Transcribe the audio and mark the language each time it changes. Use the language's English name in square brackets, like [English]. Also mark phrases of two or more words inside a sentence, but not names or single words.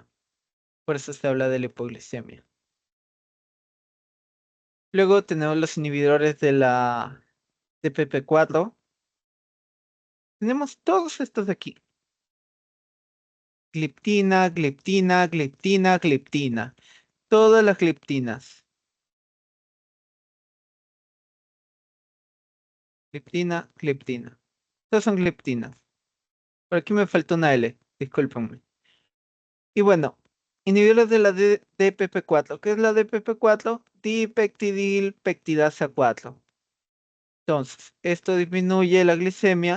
[Spanish] Por eso se habla de la hipoglucemia. Luego tenemos los inhibidores de la DPP4. Tenemos todos estos de aquí. Gliptina, gliptina, gliptina, gliptina. Todas las gliptinas. Gliptina, gliptina. Todas son gliptinas. Por aquí me falta una L. Discúlpenme. Y bueno, inhibidores de la DPP4. ¿Qué es la DPP4? Dipeptidil peptidasa 4. Entonces, esto disminuye la glicemia.